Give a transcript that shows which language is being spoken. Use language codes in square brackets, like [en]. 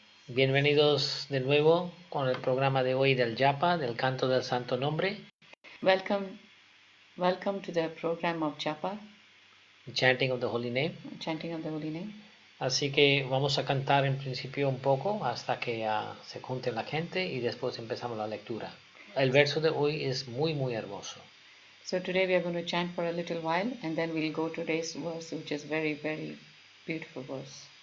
[es] Bienvenidos de nuevo con el programa de hoy del Japa, del canto del Santo Nombre. [en] Welcome to the program of Japa, Chanting of the Holy Name. chanting of the holy name. [es] Así que vamos a cantar en principio un poco hasta que se junte la gente y después empezamos la lectura. El verso de hoy es muy hermoso. [en] So today we are going to chant for a little while and then we'll go to today's verse, which is very beautiful verse.